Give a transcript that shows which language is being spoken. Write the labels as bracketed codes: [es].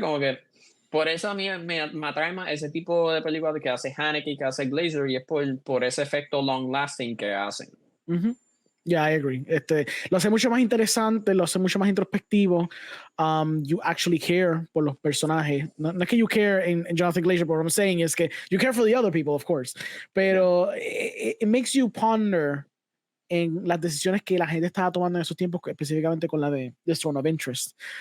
[es] Como que por eso a mí me atrae más ese tipo de películas que hace Haneke y que hace Glazer, y es por ese efecto long lasting que hacen. [en] Yeah, I agree. [es] Lo hace mucho más interesante, lo hace mucho más introspectivo. [en] You actually care [es] por los personajes. No es que [en] you care in Jonathan Glazer, but what I'm saying is que you care for the other people, of course. [es] Pero [en] it makes you ponder [es] en las decisiones que la gente estaba tomando en esos tiempos, específicamente con la de The Zone of Interest.